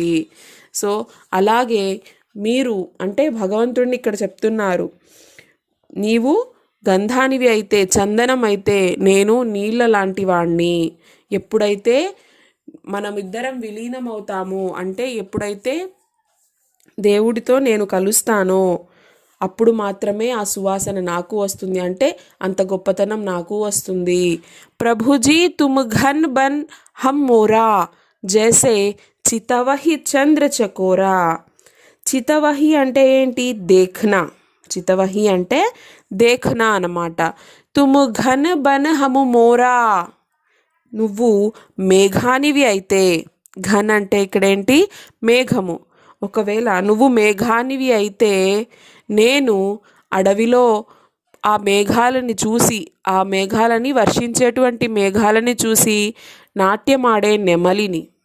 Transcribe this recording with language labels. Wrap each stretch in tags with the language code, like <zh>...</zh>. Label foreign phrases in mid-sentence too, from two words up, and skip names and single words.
<te>సో అలాగే మీరు అంటే భగవంతుడిని ఇక్కడ చెప్తున్నారు, నీవు గంధానివి అయితే, చందనం అయితే నేను నీళ్ళ లాంటి వాణ్ణి. ఎప్పుడైతే మనమిద్దరం విలీనమవుతాము అంటే ఎప్పుడైతే దేవుడితో నేను కలుస్తానో అప్పుడు మాత్రమే ఆ సువాసన నాకు వస్తుంది, అంటే అంత గొప్పతనం నాకు వస్తుంది.</te> <hi>प्रभुजी तुम घन बन हम मोरा जैसे चितवहि चंद्र चकोरा.</hi> <te>చితవహి అంటే ఏంటి? దేఖ్నా. చితవహి అంటే దేఖ్నా అన్నమాట.</te> <hi>तुम घन बन हमु मोरा,</hi> <te>నువ్వు మేఘానివి అయితే. ఘన్ అంటే ఇక్కడేంటి? మేఘము. ఒకవేళ నువ్వు మేఘానివి అయితే నేను అడవిలో ఆ మేఘాలని చూసి, ఆ మేఘాలని వర్షించేటువంటి మేఘాలని చూసి నాట్యమాడే నెమలిని.</te>